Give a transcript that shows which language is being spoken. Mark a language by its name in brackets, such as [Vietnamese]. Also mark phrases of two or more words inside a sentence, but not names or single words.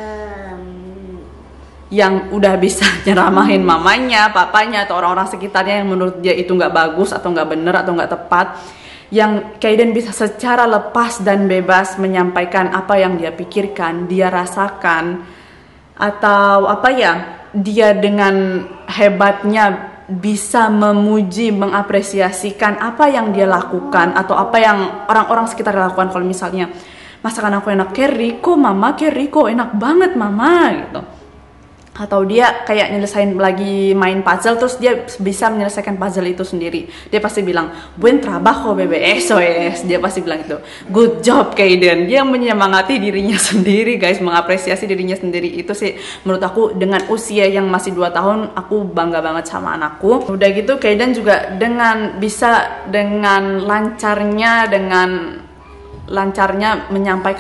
[Indonesian] yang udah bisa nyeramahin mamanya, papanya, atau orang-orang sekitarnya yang menurut dia itu nggak bagus atau nggak bener atau nggak tepat, yang Kaiden bisa secara lepas dan bebas menyampaikan apa yang dia pikirkan, dia rasakan, atau apa ya, dia dengan hebatnya bisa memuji, mengapresiasikan apa yang dia lakukan atau apa yang orang-orang sekitar lakukan. Kalau misalnya masakan aku enak, Keriko mama, Keriko enak banget mama gitu. Atau dia kayak nyelesain lagi main puzzle, terus dia bisa menyelesaikan puzzle itu sendiri. Dia pasti bilang, [Spanish] buen trabajo bebe, eso es. [Indonesian] Dia pasti bilang itu, [English] good job [Indonesian] Kaiden. Dia menyemangati dirinya sendiri guys, mengapresiasi dirinya sendiri. Itu sih menurut aku dengan usia yang masih 2 tahun, aku bangga banget sama anakku. Udah gitu Kaiden juga bisa dengan lancarnya menyampaikan.